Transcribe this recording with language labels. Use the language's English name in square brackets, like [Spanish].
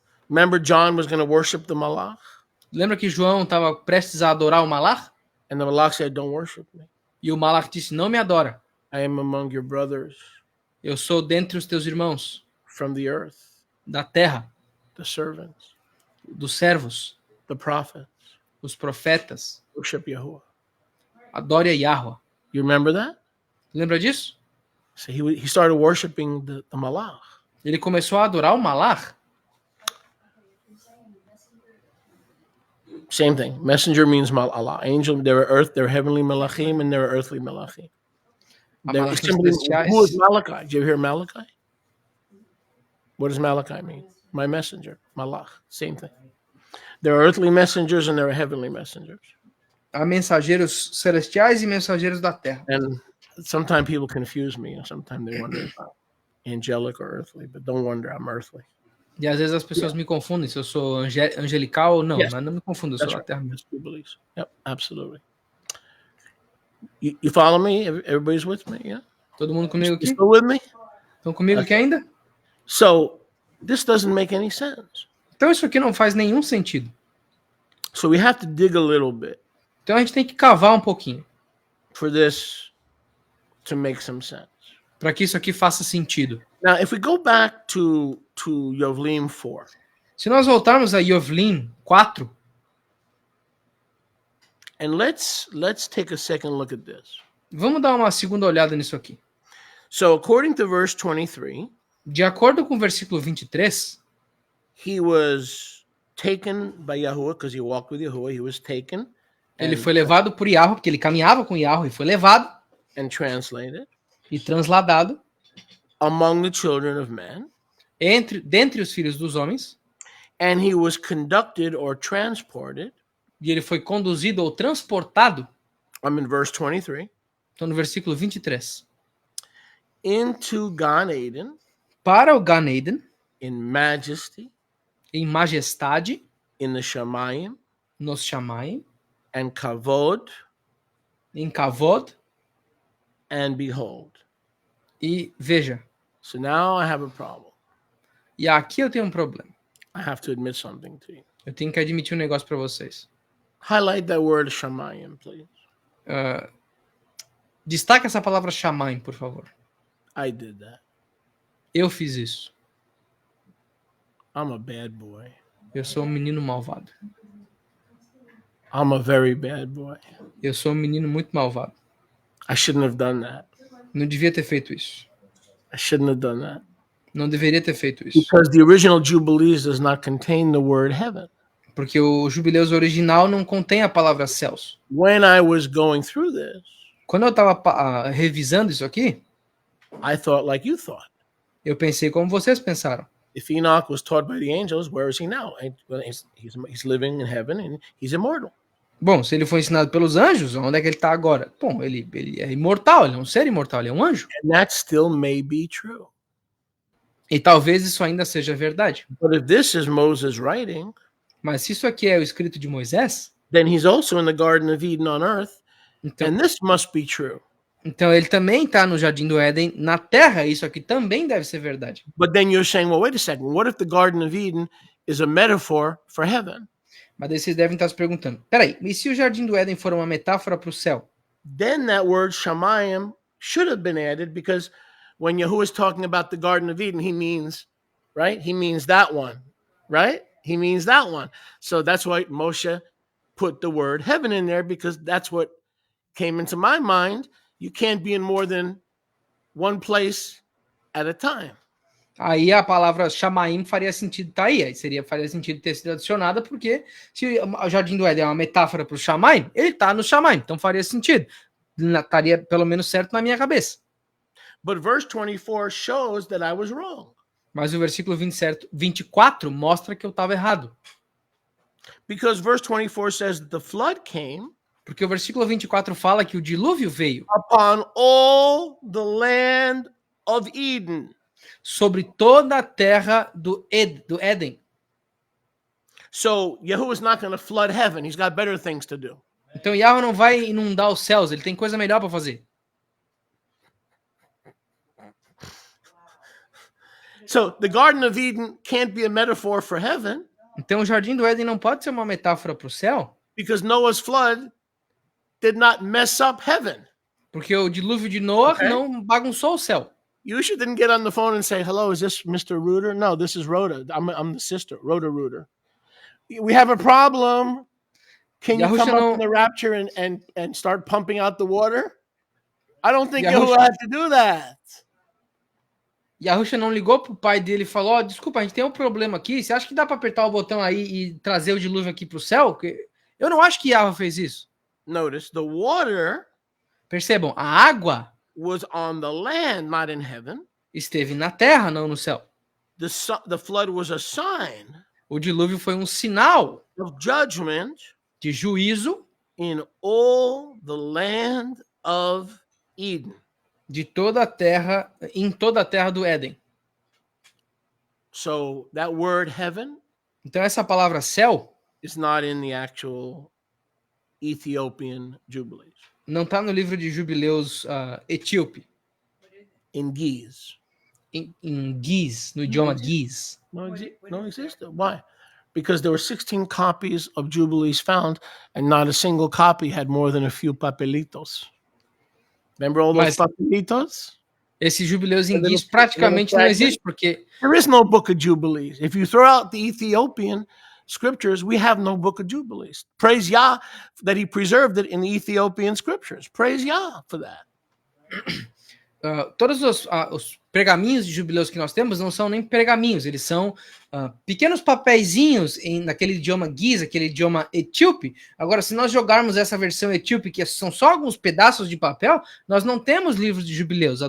[English] Remember, John was going to worship the malach? [Portuguese] Lembra que João estava prestes a adorar o malach? [English] And the malach said, "Don't worship me. [Portuguese] E o malach disse, não me adora. [English] I am among your brothers. [Portuguese] Eu sou dentre os teus irmãos. [English] From the earth. [Portuguese] Da terra. [English] The servants. [Portuguese] Dos servos. [English] The prophets. [Portuguese] Os profetas. [English] Worship Yahuwah. [Portuguese] Adore a Yahweh. [English] You remember that? [Portuguese] Lembra disso? [English] So he started worshiping the malach. [Portuguese] Ele começou a adorar o malach. [English] Same thing. Messenger means Allah. Angel, there are heavenly malachim and there are earthly malachim. Who is Malachi? Did you ever hear Malachi? What does Malachi mean? My messenger, malach. Same thing. There are earthly messengers and there are heavenly messengers. [Portuguese] Há mensageiros celestiais e mensageiros da terra. [English] And sometimes people confuse me. Sometimes they wonder about angelic or earthly, but don't wonder, I'm earthly. [Portuguese] E às vezes as pessoas me confundem se eu sou angelical ou não, [English] Yes. [Portuguese] Mas não me confundo, eu sou da [English] Right. [Portuguese] terra mesmo. [English] Yep, absolutely. You follow me? Everybody's with me, yeah? [Portuguese] Todo mundo comigo aqui? [English] Still with me? [Portuguese] Estão comigo aqui ainda? [English] So, this doesn't make any sense. [Portuguese] Então isso aqui não faz nenhum sentido. [English] So we have to dig a little bit. [Portuguese] Então a gente tem que cavar um pouquinho. [English] For this to make some sense. [Portuguese] Para que isso aqui faça sentido. [English] Now, if we go back to Yovlim 4. [Portuguese] Se nós voltarmos a Yovlim 4. [English] And let's take a second look at this. [Portuguese] Vamos dar uma segunda olhada nisso aqui. [English] So, according to verse 23, [Portuguese] de acordo com o versículo 23, [English] he was taken by Yahuwah because he walked with Yahuwah. He was taken. [Portuguese] Ele foi levado por Yahweh, porque ele caminhava com Yahweh, e foi levado [English] and translated [Portuguese] e transladado [English] among the children of men. [Portuguese] Dentre os filhos dos homens. [English] And he was conducted or transported. [Portuguese] E ele foi conduzido ou transportado. [English] I'm in verse 23. [Portuguese] Então no versículo 23. [English] Into Gan Eden. [Portuguese] Para o Gan Eden. [English] In majesty. [Portuguese] Em majestade. [English] In the Shamayim. [Portuguese] Nos Shamayim. [English] And kavod. [Portuguese] Em kavod. [English] And behold. [Portuguese] E veja. [English] So now I have a problem. [Portuguese] E aqui eu tenho um problema. [English] I have to admit something to you. [Portuguese] Eu tenho que admitir um negócio para vocês. [English] Highlight that word Shamayim, please. [Portuguese] Destaca essa palavra Shamayim, por favor. [English] I did that. [Portuguese] Eu fiz isso. [English] I'm a bad boy. [Portuguese] Eu sou um menino malvado. [English] I'm a very bad boy. [Portuguese] Eu sou um menino muito malvado. [English] I shouldn't have done that. [Portuguese] Não devia ter feito isso. [English] I shouldn't have done that. [Portuguese] Não deveria ter feito isso. [English] Because the original Jubilees does not contain the word heaven. [Portuguese] Porque o Jubileus original não contém a palavra céus. [English] When I was going through this, [Portuguese] quando eu estava revisando isso aqui, [English] I thought like you thought. [Portuguese] Eu pensei como vocês pensaram. [English] If Enoch was taught by the angels, where is he now? He's living in heaven and he's immortal. [Portuguese] Bom, se ele foi ensinado pelos anjos, onde é que ele está agora? Bom, ele é imortal, ele é um ser imortal, ele é um anjo. [English] And that still may be true. [Portuguese] E talvez isso ainda seja verdade. [English] But if this is Moses writing, [Portuguese] mas se isso aqui é o escrito de Moisés, [English] then he's also in the Garden of Eden on earth, [Portuguese] então, [English] and this must be true. [Portuguese] Então ele também está no Jardim do Éden na Terra, isso aqui também deve ser verdade. [English] But then you're saying, well, wait a second, what if the Garden of Eden is a metaphor for heaven? [Portuguese] Mas daí vocês devem estar se perguntando, peraí, e se o Jardim do Éden for uma metáfora para o céu? [English] Then that word Shamayim should have been added, because when Yahuwah is talking about the Garden of Eden, he means, right? He means that one, right? He means that one. So that's why Moshe put the word heaven in there, because that's what came into my mind. You can't be in more than one place at a time. [Portuguese] Aí a palavra Shamaim faria sentido estar aí. Faria sentido ter sido adicionada, porque se o Jardim do Éden é uma metáfora para o Shamaim, ele está no Shamaim, então faria sentido. Estaria pelo menos certo na minha cabeça. [English] But verse 24 shows that I was wrong. [Portuguese] Mas o versículo 24 mostra que eu estava errado. [English] Because verse 24 says that the flood came. [Portuguese] Porque o versículo 24 fala que o dilúvio veio [English] upon all the land of Eden. [Portuguese] Sobre toda a terra do Éden. [English] So Yahuwah is not going to flood heaven. He's got better things to do. [Portuguese] Então Yahweh não vai inundar os céus, ele tem coisa melhor para fazer. [English] So the Garden of Eden can't be a metaphor for heaven. [Portuguese] Então o Jardim do Éden não pode ser uma metáfora para o céu. [English] Because Noah's flood did not mess up heaven. [Portuguese] Porque o dilúvio de Noah não bagunçou o céu. [English] You didn't get on the phone and say, hello, is this Mr. Reuter? No, this is Rhoda. I'm the sister, Rhoda Reuter. We have a problem. Can you come up in the rapture and start pumping out the water? I don't think Yahuwah had to do that. [Portuguese] Yahusha não ligou pro pai dele e falou, desculpa, a gente tem um problema aqui, você acha que dá para apertar o botão aí e trazer o dilúvio aqui pro céu? Eu não acho que Yahweh fez isso. [English] Notice, the water... [Portuguese] Percebam, a água [English] was on the land, not in heaven. [Portuguese] Esteve na terra, não no céu. [English] The flood was a sign. [Portuguese] O dilúvio foi um sinal [English] of judgment [Portuguese] de juízo [English] in all the land of Eden. [Portuguese] De toda a terra, em toda a terra do Éden. [English] So that word heaven, [Portuguese] então essa palavra céu [English] is not in the actual Ethiopian Jubilees. [Portuguese] Não está no livro de Jubileus etíope. [English] In Giz. [Portuguese] Em Giz, no idioma Giz. Não existe. [English] Why? because there were 16 copies of Jubilees found, and not a single copy had more than a few papelitos. Remember all those papelitos? [Portuguese] Esses jubileus em guias praticamente não existe, porque [English] there is no book of Jubilees. If you throw out the Ethiopian scriptures, we have no book of Jubilees. Praise Yah that he preserved it in the Ethiopian scriptures. Praise Yah for that. [Portuguese] Todos os pergaminhos de jubileus que nós temos não são nem pergaminhos, eles são pequenos papeizinhos naquele idioma guiz, aquele idioma etíope. Agora, se nós jogarmos essa versão etíope, que são só alguns pedaços de papel, nós não temos livros de jubileus.